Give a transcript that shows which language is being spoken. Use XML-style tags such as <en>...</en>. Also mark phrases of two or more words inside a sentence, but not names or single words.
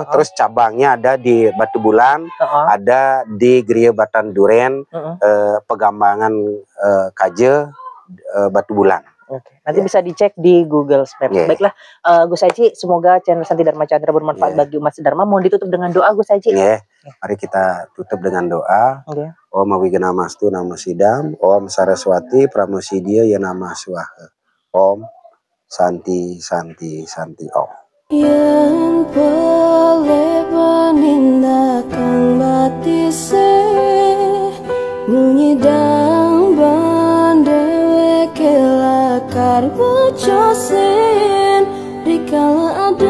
<id>Terus cabangnya ada di Batu Bulan, ada di Gereja Batan Duren, Pegambangan Kaje, Batu Bulan. Nanti bisa dicek di Google Maps. Baiklah, Gus Haji, semoga channel Santi Dharma Chandra bermanfaat bagi umat Dharma. Mohon ditutup dengan doa, Gus Haji. Mari kita tutup dengan doa.</id> <sa>Om Awigena Mastu Nama Sidam, Om Saraswati Pramusidya Yanama Swaha. Om Santi, Santi, Santi, Om. Yang boleh penindakan batise Nunyidang bandewe kelakar bocosen Rikala</sa>